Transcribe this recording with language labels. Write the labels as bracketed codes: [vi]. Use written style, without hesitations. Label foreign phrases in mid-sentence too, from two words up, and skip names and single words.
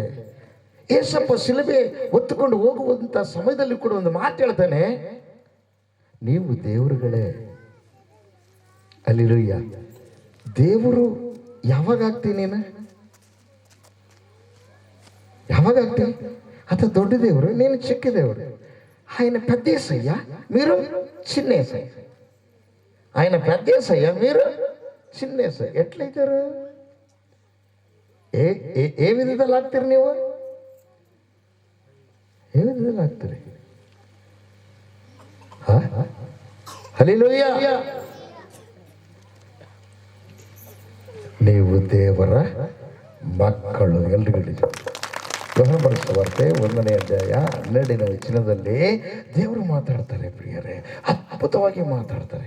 [kn] ಏಸಪ್ಪ ಶಿಲುಬೆ ಹೊತ್ತುಕೊಂಡು ಹೋಗುವಂತ ಸಮಯದಲ್ಲಿ ಕೂಡ ಒಂದು ಮಾತು ಹೇಳ್ತಾನೆ, ನೀವು ದೇವರುಗಳೇ. ಹಲ್ಲೆಲೂಯಾ. ದೇವರು ಯಾವಾಗ ಆಗ್ತೀನಿ? ನೀನು ಯಾವಾಗ ಆಗ್ತೀನಿ? ಆತ ದೊಡ್ಡ ದೇವರು, ನೀನು ಚಿಕ್ಕ ದೇವರು. [te] ఆయన పెద్దేసయ్య, మీరు చిన్నేసయ్య. ఆయన పెద్దేసయ్య, మీరు చిన్నేసయ్య. ఎట్లయితారు? [kn] ఏ విధದಲ್ಲಿ ಆಗ್ತೀರಿ ನೀವು? ఏ విధದಲ್ಲಿ ಆಗ್ತೀರಿ? ಹಲ್ಲೆಲೂಯಾ. ನೀವು ದೇವರ ಮಕ್ಕಳು. ಎಲ್ರಿಗೂ ಯೋಹಾನ ಬರೆದ ಸುವಾರ್ತೆ 1ನೇ ಅಧ್ಯಾಯ 12ನೇ ವಚನದಲ್ಲಿ ದೇವರು ಮಾತಾಡ್ತಾರೆ ಪ್ರಿಯರೇ, ಅದ್ಭುತವಾಗಿ ಮಾತಾಡ್ತಾರೆ.